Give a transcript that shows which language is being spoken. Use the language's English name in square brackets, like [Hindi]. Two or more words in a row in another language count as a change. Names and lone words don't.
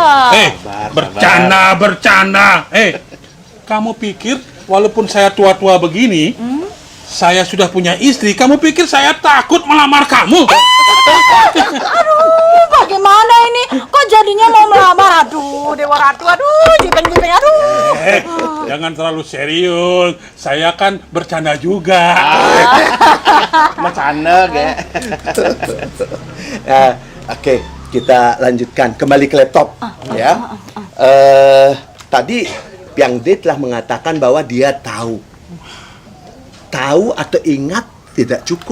[Indonesian] Bercanda. Kamu pikir walaupun saya tua-tua begini, saya sudah punya istri, kamu pikir saya takut melamar kamu? Aduh, bagaimana ini? Kok jadinya mau melamar? Aduh, [Balinese] Dewa Ratu, [Indonesian] jipeng, aduh. Jangan terlalu serius. Saya kan bercanda juga. Bercanda, Oke, kita lanjutkan. Kembali ke laptop, ya. Tadi Piang D telah mengatakan bahwa dia tahu atau ingat tidak cukup.